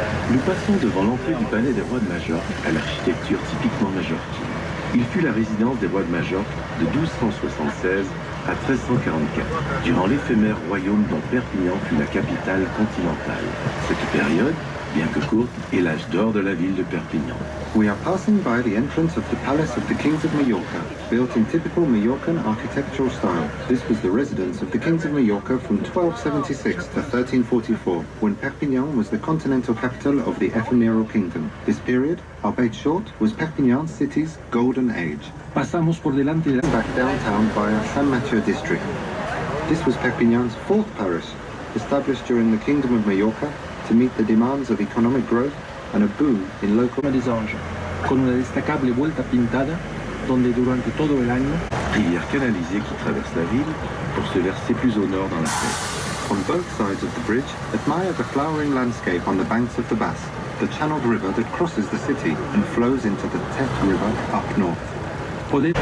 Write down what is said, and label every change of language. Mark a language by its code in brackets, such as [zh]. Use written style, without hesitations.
[fr] Nous passons devant l'entrée du palais des rois de Majorque à l'architecture typiquement majorquine. Il fut la résidence des rois de Majorque de 1276 à 1344, durant l'éphémère royaume dont Perpignan fut la capitale continentale. Cette période, bien que courte, est l'âge d'or de la ville de Perpignan. [en] We are passing by the entrance of the Palace of the Kings of Mallorca, built in typical Mallorcan architectural style. This was the residence of the Kings of Mallorca from 1276 to 1344, when Perpignan was the continental capital of the ephemeral kingdom. This period, albeit short, was Perpignan city's golden age. [es] Pasamos por delante de la... [en] Back downtown via San Mathieu district. This was Perpignan's fourth parish, established during the Kingdom of Mallorca to meet the demands of economic growth and a boom in local... [es] des Anges, con una destacable vuelta pintada, donde durante todo el año... [fr] Rivière canalisée qui traverse la ville pour se verser plus au nord dans la Seine. [en] On both sides of the bridge, admire the flowering landscape on the banks of the Bass, the channeled river that crosses the city and flows into the Tet River up north.